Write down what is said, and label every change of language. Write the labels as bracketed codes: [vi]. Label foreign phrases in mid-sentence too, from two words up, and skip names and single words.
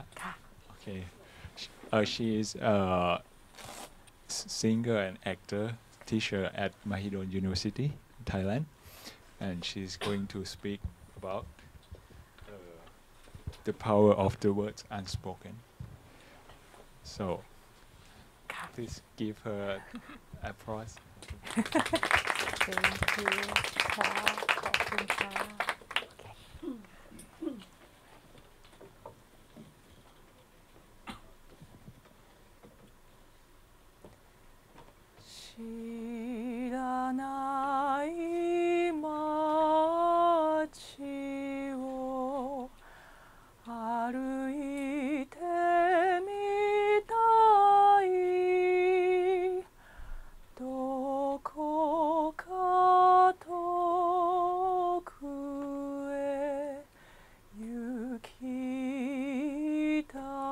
[en] Okay, she is a singer and actor, teacher at Mahidol University, Thailand, and she's going to speak about the power of the words unspoken. So, please give her applause. Thank you [th] ค่ะขอบคุณค่ะ [ja] 知らない街を歩いてみたいどこか遠くへ行きた